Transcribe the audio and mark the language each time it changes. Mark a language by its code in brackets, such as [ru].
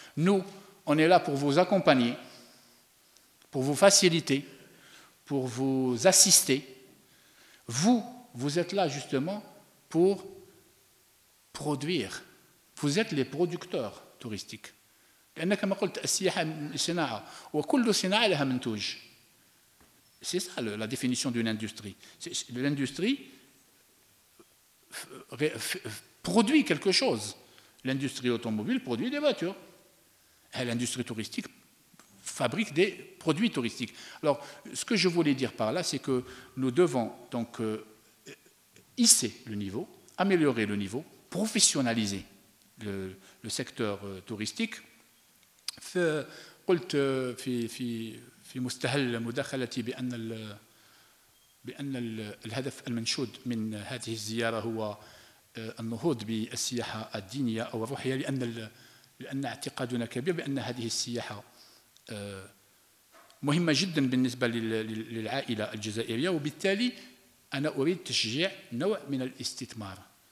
[fr] Nous, on est là pour vous accompagner, pour vous faciliter, pour vous assister. Vous, vous êtes là justement pour produire. Vous êtes les producteurs touristiques. [ar] لأن كما قلت السياحة صناعة وكل صناعة لها منتوج. [fr] C'est ça la définition d'une industrie. L'industrie produit quelque chose. L'industrie automobile produit des voitures. Et l'industrie touristique fabrique des produits touristiques. Alors, ce que je voulais dire par là, c'est que nous devons donc hisser le niveau, améliorer le professionnaliser le secteur touristique. [ar] قلت في مستهل مداخلتي بأن الهدف المنشود من هذه الزيارة هو النهوض بالسياحة الدينية أو الروحية، لأن اعتقادنا كبير بأن هذه السياحة مهمة جدا بالنسبة للعائلة الجزائرية، وبالتالي أنا أريد تشجيع نوع من الاستثمار.